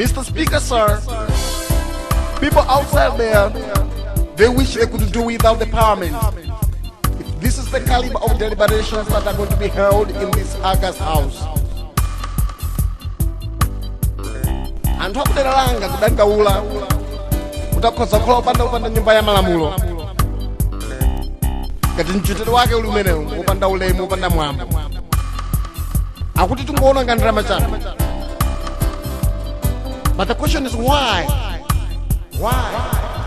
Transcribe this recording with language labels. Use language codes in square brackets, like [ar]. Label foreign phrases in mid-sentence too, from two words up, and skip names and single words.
[en] Speaker, sir, people outside there, they wish they could do without the parliament. If this is the caliber of deliberations that are going to be held in this August House. [ny] Anthu akuderalanga kudandaula utakhoza kukhala upanda nyumba ya malamulo ngati mchitidwe wake uli umenewu upanda ulemu upanda mwambo akuti tingoona ngati ndalama chabe. [en] But the question is why? Why?